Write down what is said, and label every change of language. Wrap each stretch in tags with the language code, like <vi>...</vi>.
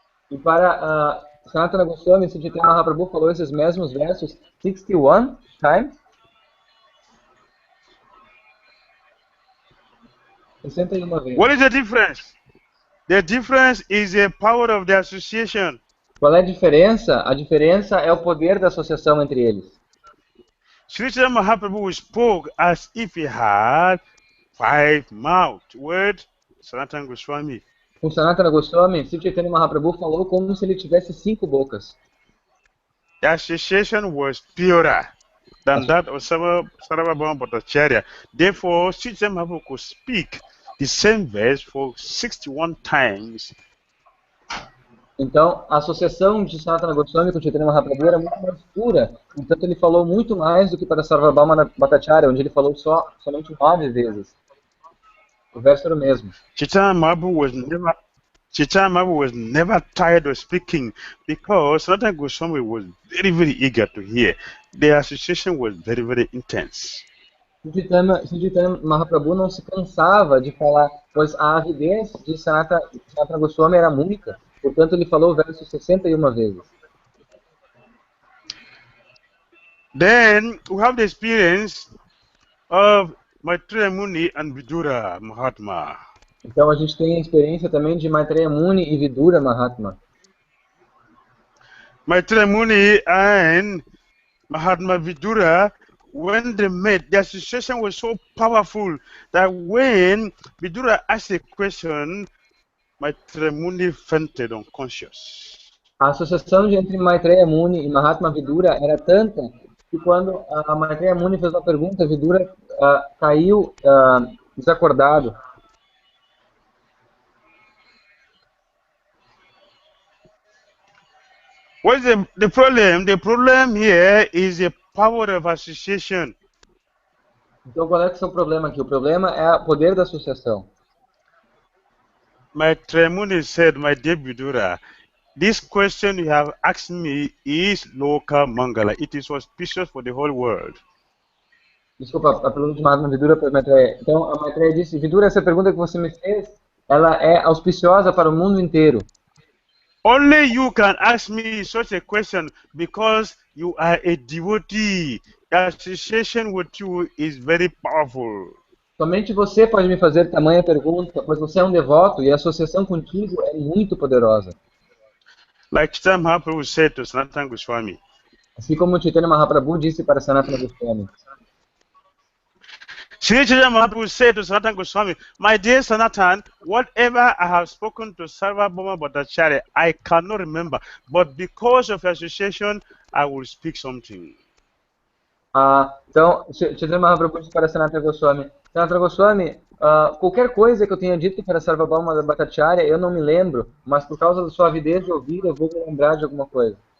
<pt>E para Sanatana Goswami, Sri Chaitanya Mahaprabhu falou esses mesmos versos</pt> <en>61 times.</en> <pt>61 vezes.</pt> <en>What is the difference? The difference is the power of the association.</en> <pt>Qual é a diferença? A diferença é o poder da associação entre eles.</pt> <en>Sri Chaitanya Mahaprabhu spoke as if he had 5 mouths. Word, Sanatana Goswami.</en> <pt>Com Sanatana Goswami, Sri Chaitanya Mahaprabhu falou como se ele tivesse 5 bocas.</pt> <en>The association was purer than that of Sarvabhauma Bhattacharya. Therefore, Sri Chaitanya Mahaprabhu could speak the same verse for 61 times.</en> <pt>Então, a associação de Sanatana Goswami com Chaitanya Mahaprabhu era muito mais pura. Portanto, ele falou muito mais do que para Sarvabhauma Bhattacharya, onde ele falou somente 9 vezes. O verso era o mesmo.</pt> <en>Chaitanya Mahaprabhu was never tired of speaking because Sanatana Goswami was very, very eager to hear. The association was very, very intense.</en> <pt>Chaitanya Mahaprabhu não se cansava de falar, pois a avidez de Sanatana Goswami era muita. Portanto, ele falou o verso 61 vezes.</pt> <en>Then we have the experience of Maitreya Muni and Vidura Mahatma.</en> <pt>Então, a gente tem a experiência também de Maitreya Muni e Vidura Mahatma.</pt> <en>Maitreya Muni and Mahatma Vidura, when they met, the association was so powerful that when Vidura asked a question, Maitreya Muni fainted unconscious.</en> <pt>A associação entre Maitreya Muni e Mahatma Vidura era tanta que quando a Maitreya Muni fez uma pergunta, Vidura caiu desacordado.</pt> <en>What is the problem? The problem here is the power of association.</en> <pt>Então, qual é que é o problema aqui? O problema é o poder da associação.</pt> <en>Maitreya Muni said, my dear Vidura, this question you have asked me is Loka Mangala. It is auspicious for the whole world.</en> <pt>Desculpa, a pergunta de Mahatma Vidura para Maitreya. Então, a Maitreya disse, Vidura, essa pergunta que você me fez, ela é auspiciosa para o mundo inteiro.</pt> <en>Only you can ask me such a question because you are a devotee. The association with you is very powerful.</en> <pt>Somente você pode me fazer tamanha pergunta, pois você é um devoto e a associação contigo é muito poderosa.</pt> <en>Like Chaitanya Mahaprabhu said to Sanatana Goswami.</en> <pt>Assim como Chaitanya Mahaprabhu disse para Sanatana Goswami.</pt> <en>Sri Chaitanya Mahaprabhu said to Sanatana Goswami, "My dear Sanatan, whatever I have spoken to Sarvabhauma Bhattacharya, I cannot remember, but because of association, I will speak something."</en> <pt>Então, Chaitanya Mahaprabhu disse para Sanatana Goswami, qualquer coisa que eu tenha dito para Sarvabhauma Bhattacharya, eu não me lembro, mas por causa da sua avidez de ouvir, eu vou me lembrar de alguma coisa.</pt>